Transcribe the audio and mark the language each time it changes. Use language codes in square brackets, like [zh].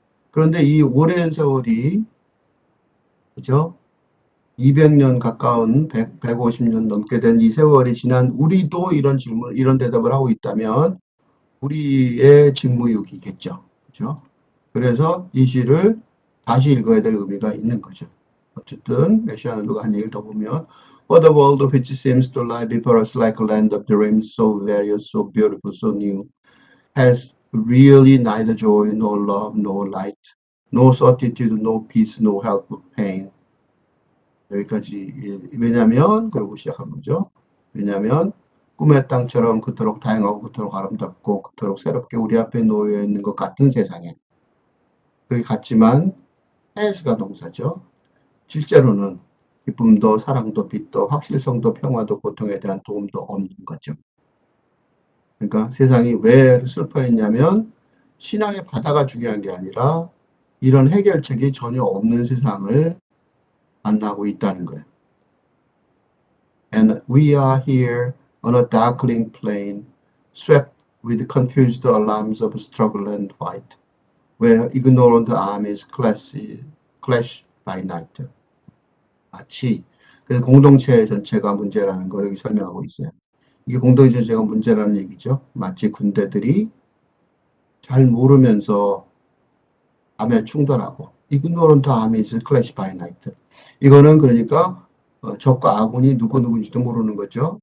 [ko] 그런데 이 오랜 세월이 그죠? 200년 가까운 150년 넘게 된 이 세월이 지난 우리도 이런 대답을 하고 있다면 우리의 직무유기겠죠. 그죠? 그래서 이 시를 다시 읽어야 될 의미가 있는 거죠. 어쨌든 메시아누가 한 얘기를 더 보면 [en] For the world which seems to lie before us like a land of dreams, so various, so beautiful, so new, has really neither joy, nor love, nor light, no certitude, no peace, no help of pain. [ko] 여기까지 왜냐면 그러고 시작한 거죠. 왜냐면 꿈의 땅처럼 그토록 다양하고 그토록 아름답고 그토록 새롭게 우리 앞에 놓여 있는 것 같은 세상에 그게 같지만 해스가 동사죠. 실제로는 기쁨도 사랑도 빛도 확실성도 평화도 고통에 대한 도움도 없는 거죠. 그러니까 세상이 왜 슬퍼했냐면 신앙의 바다가 중요한 게 아니라 이런 해결책이 전혀 없는 세상을 만나고 있다는 거예요. [en] And we are here on a darkling plain, swept with confused alarms of struggle and fight, where ignorant armies clash by night. [ko] 마치 그래서 공동체 전체가 문제라는 걸 여기 설명하고 있어요. 이게 공동체 전체가 문제라는 얘기죠. 마치 군대들이 잘 모르면서 밤에 충돌하고 [en] ignorant armies clash by night. [ko] 이거는 그러니까 적과 아군이 누구인지도 모르는 거죠.